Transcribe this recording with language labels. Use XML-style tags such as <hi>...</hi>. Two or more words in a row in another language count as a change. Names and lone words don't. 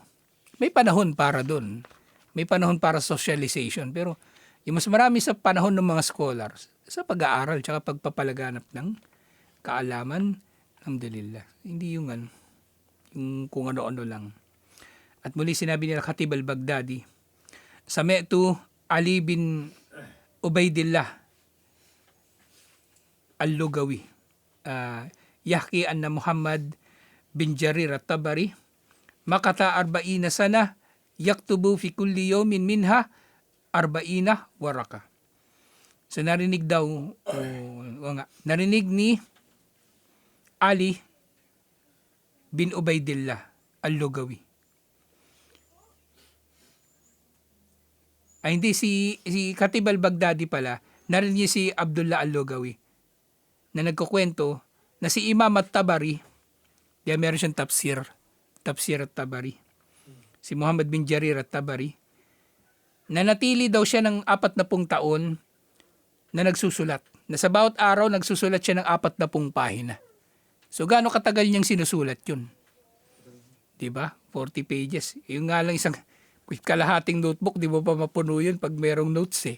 <tl>May panahon para doon. May panahon para socialization. Pero yung mas marami sa panahon ng mga scholars, sa pag-aaral, tsaka pagpapalaganap ng kaalaman, alhamdulillah. Hindi yung kung ano-ano lang. At muli sinabi nila Khatib al-Baghdadi,</tl> <ar>سمعت علي بن عبيد الله اللغوي يحكي أن محمد بن جرير الطبري مكث 40 سنة يكتب في كل يوم منها 40 ورقة.</ar> <tl>So narinig ni Ali bin Ubaidillah al-Lugawi. Hindi si Khatib al-Baghdadi pala, narinig niya si Abdullah al-Lugawi na nagkukwento na si Imam at-Tabari, diya meron siyang tafsir at-Tabari. Si Muhammad bin Jarir at-Tabari, nanatili daw siya ng 40 taon na nagsusulat. Na sa bawat araw, nagsusulat siya ng 40 pahina. So, gaano katagal niyang sinusulat yun? Diba? 40 pages. Yung nga lang isang kalahating notebook, di ba pa mapuno yun pag merong notes eh.</tl>